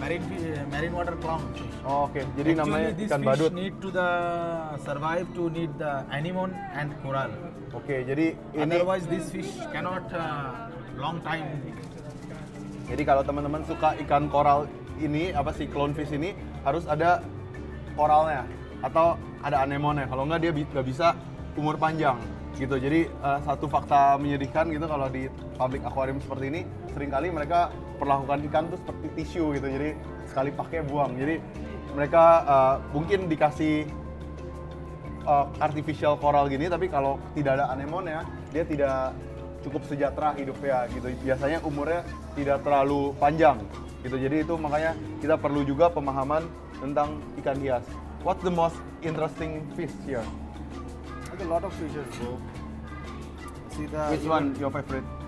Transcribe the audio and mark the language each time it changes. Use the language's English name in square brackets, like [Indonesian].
[English] Marine water clown fish. [Indonesian] Oh, oke, jadi namanya [English] this [Indonesian] ikan badut. [English] need to the survive to need the anemone and coral. [Indonesian] Oke, jadi ini [English] Otherwise, this fish cannot long time. [Indonesian] jadi kalau teman-teman suka ikan koral ini, apa sih clownfish ini harus ada koralnya. atau ada anemonnya. Kalau nggak dia nggak bisa umur panjang gitu. Jadi satu fakta menyedihkan gitu kalau di public aquarium seperti ini seringkali mereka perlakukan ikan tuh seperti tisu gitu. Jadi sekali pakai buang. Jadi mereka mungkin dikasih artificial coral gini, tapi kalau tidak ada anemonnya dia tidak cukup sejahtera hidupnya gitu. Biasanya umurnya tidak terlalu panjang gitu. Jadi itu makanya kita perlu juga pemahaman tentang ikan hias. [English] What's the most interesting fish here? There's a lot of fishes, bro. See the Which one your favorite?